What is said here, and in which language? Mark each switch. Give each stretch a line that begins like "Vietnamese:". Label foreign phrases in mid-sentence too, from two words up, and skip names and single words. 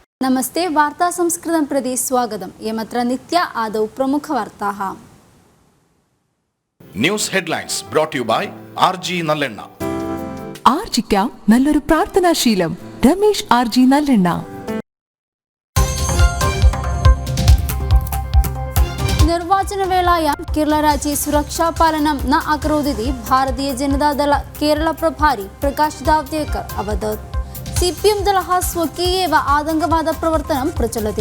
Sanskrit: नमस्ते वार्ता संस्कृतं प्रति स्वागतम् एमत्र नित्य आदौ प्रमुखवार्ताः
English: news headlines brought you by RG നല്ലെണ്ണ.
Malayalam: ആർജിക്കാം നല്ലൊരു പ്രാർത്ഥനാശീലം. രമേശ് RG നല്ലെണ്ണ.
Sanskrit: निर्वाचनवेलायां केरलराज्ये सुरक्षापालनं न अकरोदिति भारतीय जनतादल केरल प्रभारी प्रकाश जावडेकर अवदत्. CPM दलः स्वकीय एव आतङ्कवादप्रवर्तनं प्रचलति.